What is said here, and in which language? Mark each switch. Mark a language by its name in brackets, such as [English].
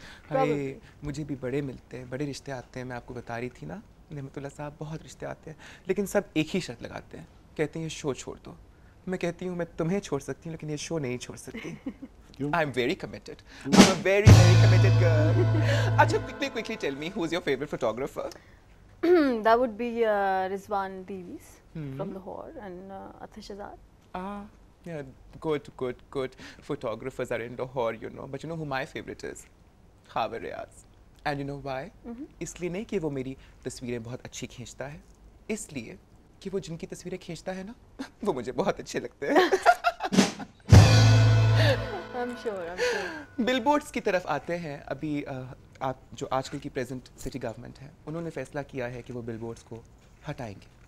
[Urdu] ہائے, مجھے بھی بڑے ملتے ہیں, بڑے رشتے آتے ہیں. میں آپ کو بتا رہی تھی نا, نعمت اللہ صاحب, بہت رشتے آتے ہیں, لیکن سب ایک ہی شرط لگاتے ہیں, کہتے ہیں یہ شو چھوڑ دو. میں کہتی ہوں میں تمہیں چھوڑ سکتی ہوں لیکن یہ شو نہیں چھوڑ سکتی. [English] I'm very committed. I'm a very, very committed girl. Acha, quickly tell me, who's your favorite photographer? That would be Rizwan Davies from Lahore and Atish Azad. Yeah, good photographers are in Lahore, you know. But you know who my favorite is? Khabar Riaz. And you know why? [Urdu] اس لیے نہیں کہ وہ میری تصویریں بہت اچھی کھینچتا ہے, اس لیے کہ وہ جن کی تصویریں کھینچتا ہے نا, وہ مجھے بہت اچھے لگتے ہیں. [English] I'm sure. [Urdu] بل بورڈس کی طرف آتے ہیں. ابھی آپ جو آج کل کی پریزنٹ سٹی گورنمنٹ ہے, انہوں نے فیصلہ کیا ہے کہ وہ بل بورڈس کو ہٹائیں گے.